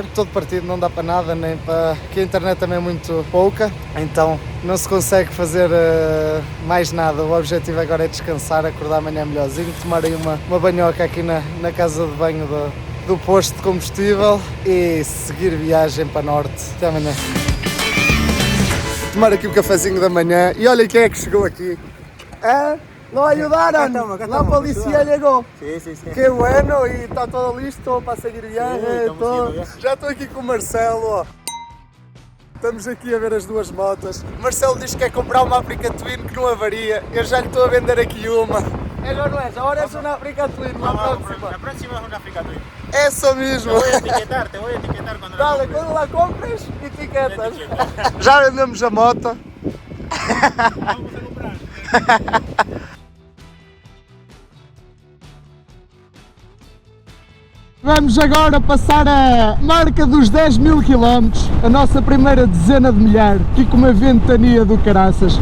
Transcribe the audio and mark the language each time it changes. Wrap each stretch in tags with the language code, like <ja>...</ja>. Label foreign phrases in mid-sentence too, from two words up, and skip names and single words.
<pt>Todo partido não dá para nada, nem para... que a internet também é muito pouca, então não se consegue fazer mais nada. O objetivo agora é descansar, acordar amanhã melhorzinho, tomar aí uma banhoca aqui na casa de banho do posto de combustível e seguir viagem para norte. Até amanhã. Tomar aqui o cafezinho da manhã e olha quem é que chegou aqui.</pt> <es>¿Lo ayudaron? La policía llegó. Sí. Qué bueno, y está todo listo para seguir viagem.</es> <pt>estamos indo já. Já estou aqui com o Marcelo. Ó. Estamos aqui a ver as duas motas. O Marcelo diz que quer comprar uma Africa Twin que não avaria. Eu já lhe estou a vender aqui uma. É ou não é? Agora é uma Africa Twin.</pt> <es>La próxima es una Africa Twin.</es> <pt>Essa mesmo.</pt> <es>Te voy a etiquetar cuando la Dale, compres.</es> <pt>quando lá compras, etiquetas. Já vendemos a moto.</pt> <es>Vamos a comprar.</es> <pt>Vamos agora passar a marca dos 10.000 km, a nossa primeira dezena de milhar, aqui com uma ventania do caraças.</pt>